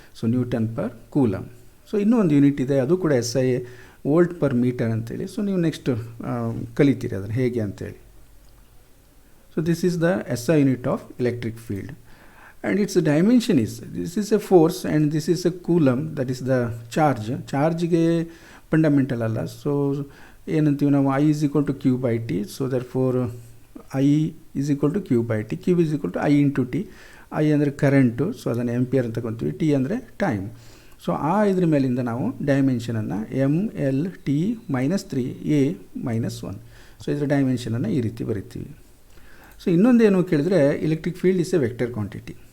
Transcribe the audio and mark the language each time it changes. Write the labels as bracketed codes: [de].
[kn] So Newton per coulomb. So ಇನ್ನೂ ಒಂದು unit ಇದೆ, ಅದು ಕೂಡ S I, volt per metre ಅಂತೇಳಿ. ಸೊ ನೀವು ನೆಕ್ಸ್ಟ್ ಕಲಿತೀರಿ ಅದನ್ನು ಹೇಗೆ ಅಂತೇಳಿ. [en] So this is the S I unit of electric field. And its dimension this is a force and this is a coulomb, that is the charge. [kn] ಚಾರ್ಜ್ಗೆ fundamental ಅಲ್ಲ. So ಏನಂತೀವಿ ನಾವು, [en] I is equal to Q by T. So therefore I is equal to Q by T. Q is equal to I into T. [kn] I ಅಂದರೆ current, so ಅದನ್ನು ampere ಅಂತ ತಗೊತೀವಿ. T ಅಂದರೆ time. So ಇದ್ರ ಮೇಲಿಂದ ನಾವು ಡೈಮೆನ್ಷನನ್ನು mL_T-3A-1. ಸೊ ಇದರ ಡೈಮೆನ್ಷನನ್ನು ಈ ರೀತಿ ಬರಿತೀವಿ. ಸೊ ಇನ್ನೊಂದೇನು ಕೇಳಿದರೆ, [en] Electric field is a vector quantity.